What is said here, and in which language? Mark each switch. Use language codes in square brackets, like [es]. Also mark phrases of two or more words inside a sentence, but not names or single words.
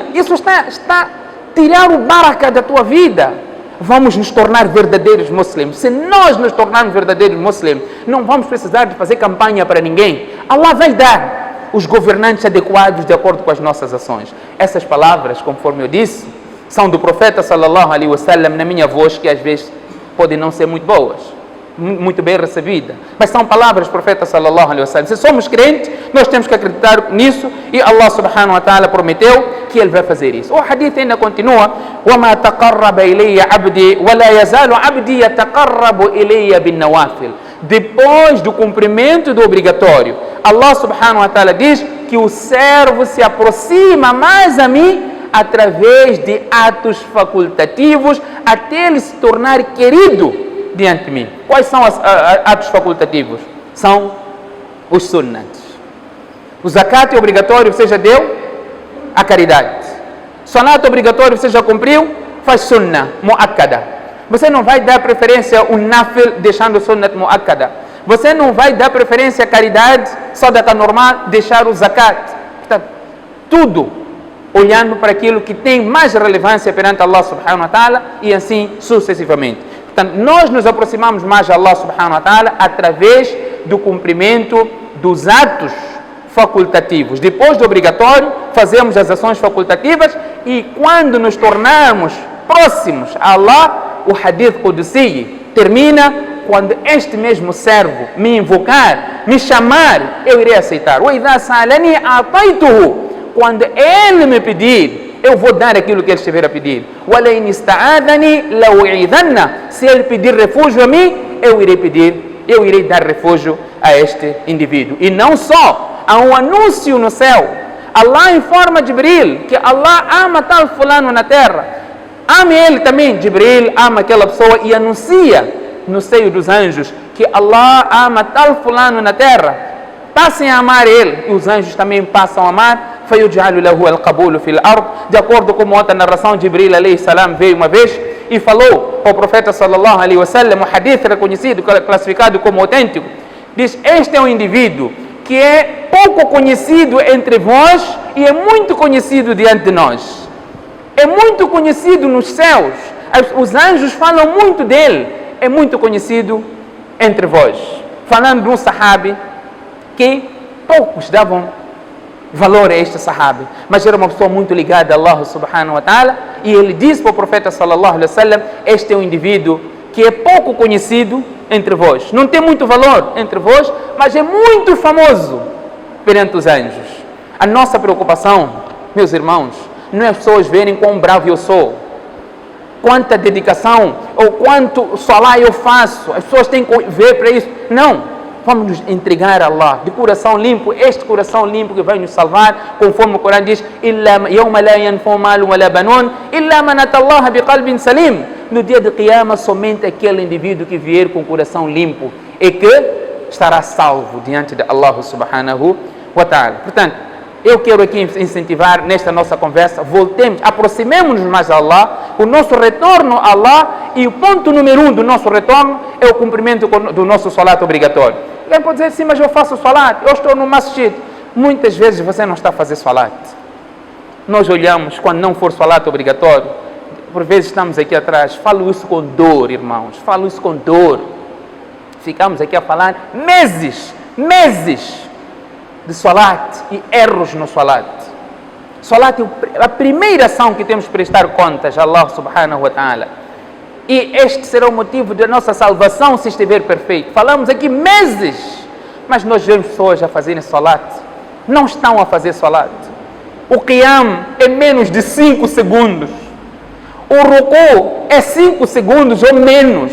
[pt] Isso está a tirar o baraka da tua vida. Vamos nos tornar verdadeiros muslims. Se nós nos tornarmos verdadeiros muslims, não vamos precisar de fazer campanha para ninguém. Allah vai dar os governantes adequados de acordo com as nossas ações. Essas palavras, conforme eu disse, são do profeta [ar] صلى الله عليه وسلم, [pt] na minha voz, que às vezes podem não ser muito boas, muito bem recebidas, mas são palavras do profeta [ar] صلى الله عليه وسلم. [pt] Se somos crentes, nós temos que acreditar nisso, e Allah [ar] سبحانه وتعالى [pt] prometeu que ele vai fazer isso. O hadith ainda continua: [ar] وَمَا تَقَرَّبَ إِلَيَّ عَبْدِي وَلَا يَزَالُ عَبْدِي يَتَقَرَّبُ إِلَيَّ بِالنَّوَافِلِ. [pt] Depois do cumprimento do obrigatório, Allah [ar] سبحانه وتعالى [pt] diz que o servo se aproxima mais a mim através de atos facultativos, até ele se tornar querido diante de mim. Quais são os atos facultativos? São os sunnats. O zakat é obrigatório, você já deu? A caridade. Salat obrigatório, você já cumpriu? Faz [ar] سنة مؤكدة. [pt] Você não vai dar preferência ao nafil deixando o [ar] سنة مؤكدة. [pt] Você não vai dar preferência à caridade, sadaqa normal, deixar o zakat. Portanto, tudo olhando para aquilo que tem mais relevância perante Allah [ar] سبحانه وتعالى, [pt] e assim sucessivamente. Portanto, nós nos aproximamos mais de Allah [ar] سبحانه وتعالى [pt] através do cumprimento dos atos facultativos. Depois do obrigatório, fazemos as ações facultativas, e quando nos tornarmos próximos a Allah, o [ar] حديث قدسي [pt] termina: quando este mesmo servo me invocar, me chamar, eu irei aceitar. [ar] وَإِذَا سَأَلَنِي أَعْطَيْتُهُ. [pt] Quando ele me pedir, eu vou dar aquilo que ele estiver a pedir. [ar] وَلَئِنِ اسْتَعَاذَنِي لَأُعِيذَنَّ. [pt] Se ele pedir refúgio a mim, eu irei dar refúgio a este indivíduo. E não só, há um anúncio no céu. Allah informa Jibril que Allah ama tal fulano na terra. Ame ele também. Jibril ama aquela pessoa e anuncia no seio dos anjos que Allah ama tal fulano na terra. Passem a amar ele, e os anjos também passam a amar. [ar] فَيُجْعَلُ لَهُ الْقَبُولُ فِي الْأَرْضِ. [pt] De acordo com outra narração, Jibril [ar] عليه السلام [pt] veio uma vez e falou ao profeta [ar] صلى الله عليه وسلم, [pt] um hadith reconhecido, classificado como autêntico, diz: este é um indivíduo que é pouco conhecido entre vós e é muito conhecido diante de nós. É muito conhecido nos céus. Os anjos falam muito dele. É muito conhecido entre vós. Falando de um sahabi que poucos davam valor a este sahabi, mas era uma pessoa muito ligada a Allah [ar] سبحانه وتعالى, [pt] e ele disse para o profeta [ar] صلى الله عليه وسلم: [pt] este é um indivíduo que é pouco conhecido entre vós, não tem muito valor entre vós, mas é muito famoso perante os anjos. A nossa preocupação, meus irmãos, não é as pessoas verem quão bravo eu sou, quanta dedicação ou quanto salá eu faço, as pessoas têm que ver para isso. Não. Vamos nos entregar a Allah de coração limpo, este coração limpo que vai nos salvar, conforme o Corão diz: [ar] يَوْمَ لَا يَنْفَعُ مَالٌ وَلَا بَنُونَ إِلَّا مَنْ أَتَى اللَّهَ بِقَلْبٍ سَلِيمٍ. [pt] No dia de Qiyamah, somente aquele indivíduo que vier com o coração limpo é que estará salvo diante de Allah [ar] سبحانه وتعالى. [pt] Portanto, eu quero aqui incentivar nesta nossa conversa, voltemos, aproximemos-nos mais a Allah, o nosso retorno a Allah, e o ponto número 1 do nosso retorno é o cumprimento do nosso salat obrigatório. Alguém pode dizer: sim, mas eu faço salat, eu estou no masjid. Muitas vezes você não está a fazer salat. Nós olhamos quando não for salat obrigatório, por vezes estamos aqui atrás, falo isso com dor, irmãos, falo isso com dor. Ficamos aqui a falar meses de salat e erros no salat. Salat é a primeira ação que temos que prestar contas a Allah [ar] سبحانه وتعالى. [pt] E este será o motivo da nossa salvação se estiver perfeito. Falamos aqui meses, mas nós vemos pessoas a fazerem salat. Não estão a fazer salat. O qiyam é menos de 5 segundos. O ruku é 5 segundos ou menos.